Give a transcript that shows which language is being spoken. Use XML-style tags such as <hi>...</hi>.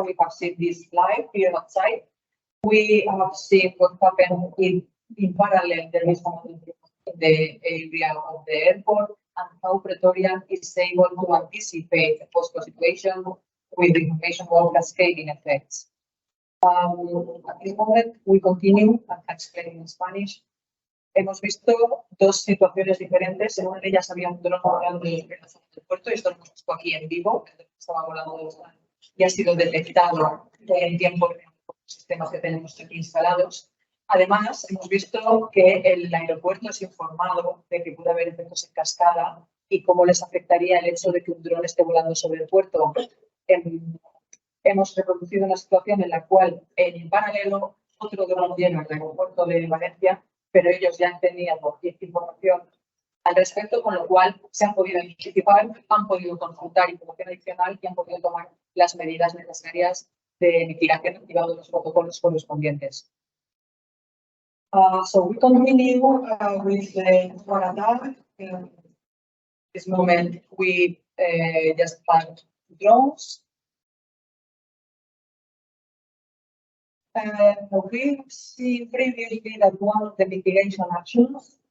<en>We have seen this live here outside. We have seen what happened in parallel. There is another drone in the area of the airport, and how Praetorian is able to anticipate a possible situation with information about cascading effects. At this moment, we continue, and explain in Spanish.</en> <es>Hemos visto dos situaciones diferentes. En una de ellas había un dron volando en la zona del puerto, y esto lo hemos visto aquí en vivo, que estaba volando y ha sido detectado en tiempo real por los sistemas que tenemos aquí instalados. Además, hemos visto que el aeropuerto es informado de que puede haber efectos en cascada y cómo les afectaría el hecho de que un dron esté volando sobre el puerto. Hemos reproducido una situación en la cual, en paralelo, otro dron lleno el aeropuerto de Valencia, pero ellos ya tenían información al respecto, con lo cual se han podido anticipar, han podido consultar información adicional y han podido tomar las medidas necesarias de mitigación activando los protocolos correspondientes.</es> <en>So we continue with the attack. In this moment, we just had drones. We've seen previously that one of the mitigation actions</en>